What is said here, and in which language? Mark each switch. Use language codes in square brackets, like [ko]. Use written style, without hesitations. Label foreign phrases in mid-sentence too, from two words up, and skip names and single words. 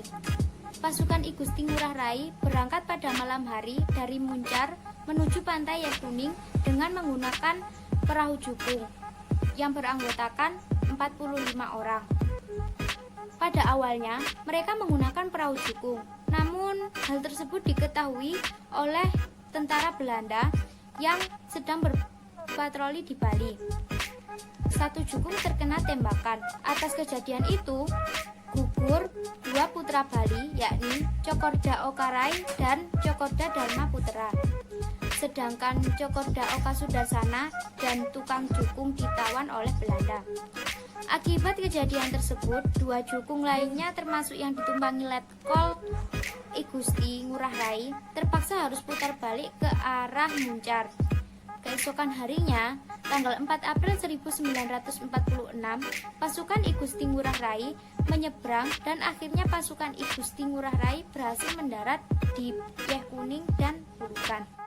[id] Pasukan I Gusti Ngurah Rai berangkat pada malam hari dari Muncar menuju Pantai Yeh Kuning dengan menggunakan perahu Jukung yang beranggotakan 45 orang. Pada awalnya, mereka menggunakan perahu Jukung, namun hal tersebut diketahui oleh tentara Belanda yang sedang berpatroli di Bali. 1 Jukung terkena tembakan. Atas kejadian itu, gugur 2 putra Bali, yakni Cokorda Okarai dan Cokorda Dharma Putra. Sedangkan Cokorda Oka Sudarsana dan tukang Jukung ditawan oleh Belanda. Akibat kejadian tersebut, 2 Jukung lainnya termasuk yang ditumpangi Letkol I Gusti Ngurah Rai terpaksa harus putar balik ke arah Muncar. Keesokan harinya, tanggal 4 April 1946, pasukan I Gusti Ngurah Rai menyeberang dan akhirnya pasukan I Gusti Ngurah Rai berhasil mendarat di Yeh Kuning dan Burukan.